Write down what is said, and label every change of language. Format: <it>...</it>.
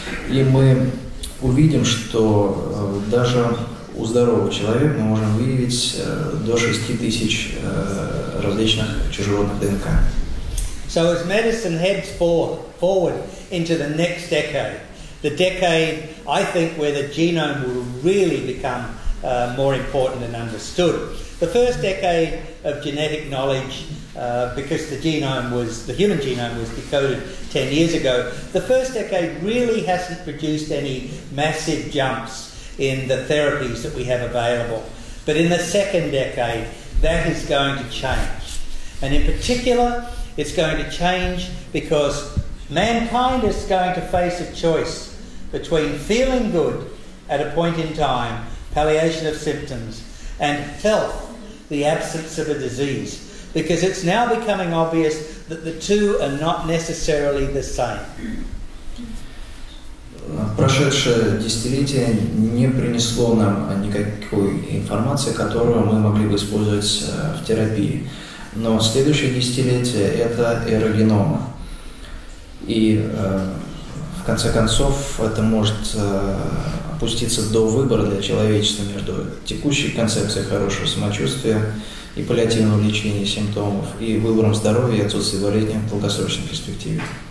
<ru>И мы увидим, что даже у здорового человека мы можем выявить до 6000 различных чужеродных ДНК.</ru> <en>So as medicine heads forward into the next decade, the decade, I think, where the genome will really become more important and understood. The first decade of genetic knowledge, because the human genome was decoded 10 years ago, the first decade really hasn't produced any massive jumps in the therapies that we have available. But in the second decade, that is going to change. And in particular, it's going to change because mankind is going to face a choice between feeling good at a point in time, palliation of symptoms, and health, the absence of a disease. Because it's now becoming obvious that the two are not necessarily the same.</en> <ru>Прошедшее десятилетие не принесло нам никакой информации, которую мы могли бы использовать в терапии. Но следующее десятилетие – это эра генома. И в конце концов это может опуститься до выбора для человечества между текущей концепцией хорошего самочувствия и паллиативного лечения симптомов и выбором здоровья и отсутствия болезни в долгосрочной перспективе.</ru>